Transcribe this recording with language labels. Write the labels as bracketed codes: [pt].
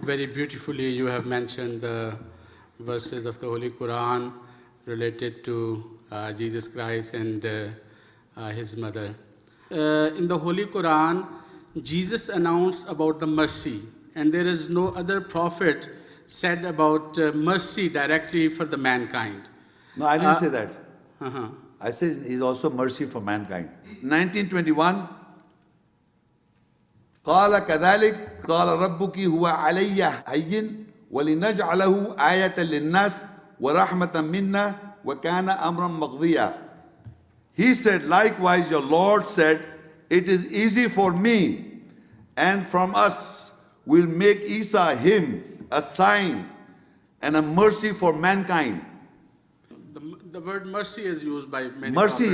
[en] Very beautifully you have mentioned the verses of the Holy Quran related to Jesus Christ and his mother. In the Holy Quran, Jesus announced about the mercy, and there is no other prophet said about mercy directly for the mankind. No, I didn't say that. Uh-huh. I said he's also mercy for mankind. [ar] 1921, قال كذلك قال ربك هو علي هين ولنجعله آية للناس ورحمة منا وكان أمرا مقضيا. [en] He said, likewise your Lord said, it is easy for me, and from us will make Isa him a sign and a mercy for mankind. The word mercy is used by many Mercy,